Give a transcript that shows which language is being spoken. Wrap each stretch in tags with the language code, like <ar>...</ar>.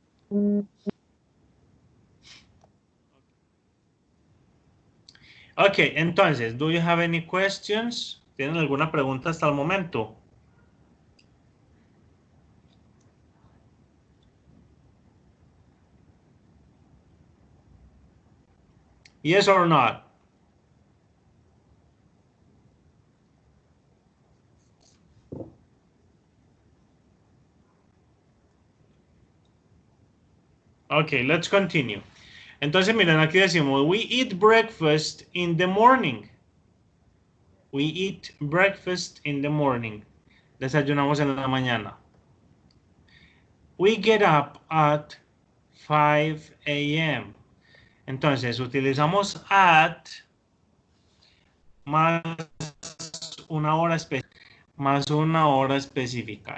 <en>Okay, entonces, do you have any questions?</en> <es>¿Tienen alguna pregunta hasta el momento?</es> <en>Yes or not? Okay, let's continue.</en> <es>Entonces, miren, aquí decimos,</es> <en>we eat breakfast in the morning. We eat breakfast in the morning.</en> <es>Desayunamos en la mañana.</es> <en>We get up at 5 a.m.</en> <es>Entonces, utilizamos at más más una hora específica.</es>